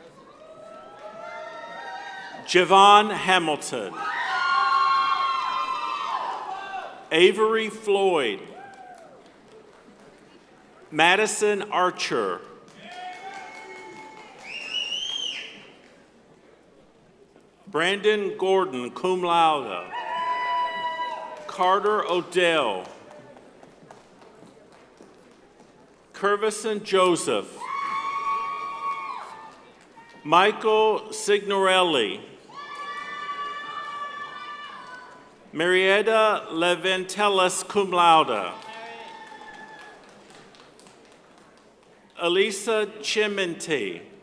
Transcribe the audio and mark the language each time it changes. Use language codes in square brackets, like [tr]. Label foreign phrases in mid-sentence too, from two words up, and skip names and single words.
[en] Javon Hamilton, Avery Floyd, Madison Archer, Brandon Gordon, [la] cum laude, [en] Carter Odell, Curvison Joseph, Michael Signorelli, Marietta Leventelis, [la] cum laude, [en] Elisa Chiminti,